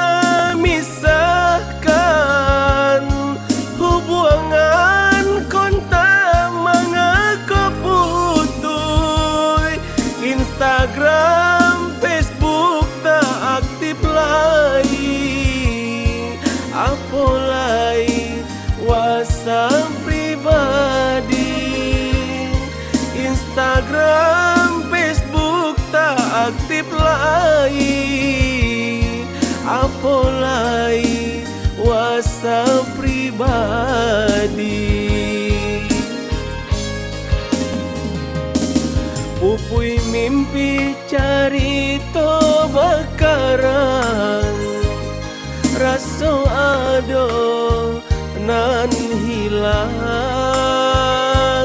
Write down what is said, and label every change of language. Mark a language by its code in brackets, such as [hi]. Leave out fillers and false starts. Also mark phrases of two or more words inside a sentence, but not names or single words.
[min] memisahkan hubungan kontak mangako putus. [id] Instagram, Facebook tak aktif lagi, apalagi WhatsApp pribadi. Instagram, Facebook tak aktif lagi, apalagi WhatsApp pribadi. [min] Pupui mimpi carito bakarang, raso ado nan hilang.